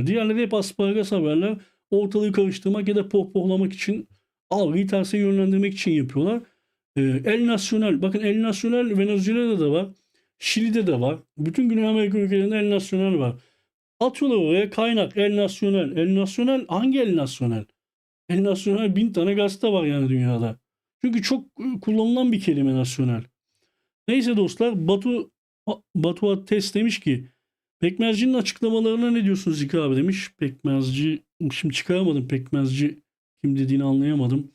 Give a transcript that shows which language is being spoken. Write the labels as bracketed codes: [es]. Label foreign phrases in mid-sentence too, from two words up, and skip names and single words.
[tr] Diğerleri hep asparagas haberler. Ortalığı karıştırmak ya da pohpohlamak için, algıyı terse yönlendirmek için yapıyorlar. El Nacional. Bakın El Nacional Venezuela'da da var. Şili'de de var. Bütün Güney Amerika ülkelerinde El Nacional var. Atıyorlar oraya kaynak El Nacional. El Nacional hangi El Nacional? El Nacional 1000 tane gazete var yani dünyada. Çünkü çok kullanılan bir kelime nasyonel. Neyse dostlar, Batu Ates demiş ki Pekmezci'nin açıklamalarına ne diyorsunuz Zeki abi demiş. Pekmezci, şimdi çıkaramadım, Pekmezci kim dediğini anlayamadım.